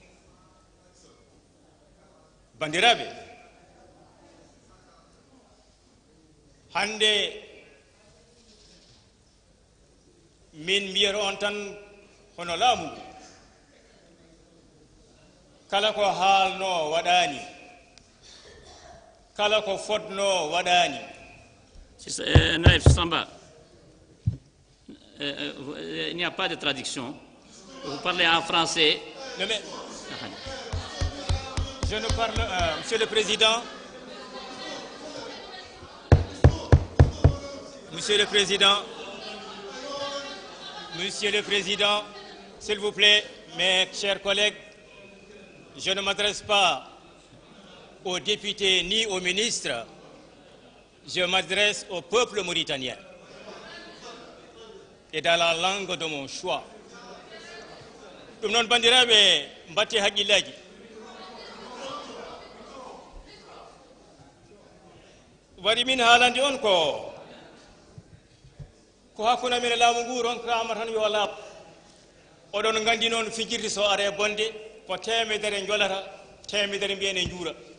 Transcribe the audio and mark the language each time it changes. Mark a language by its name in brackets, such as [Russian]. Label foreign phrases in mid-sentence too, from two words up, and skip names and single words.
[Fula] Bandiraɓe hande min mbiyata on tan hono laamu ngu kala ko haalno waɗani kala ko fodno waɗani. [French] Naïf Samba, il n'y a pas de traduction. Vous parlez en français. Non, mais je ne parle, Monsieur le Président. Monsieur le Président, s'il vous plaît, mes chers collègues, je ne m'adresse pas aux députés ni aux ministres, je m'adresse au peuple mauritanien et dans la langue de mon choix. [Fula] Ɗum noon bandiraɓe mbatti haqqillaji. Waɗi min haalande on ko hakkude men e laamu ngu ronkama tan yo laaɓ. Oɗon gandi noon fijirde so are bonde ko temedere jolata temedere mbiyen e juura.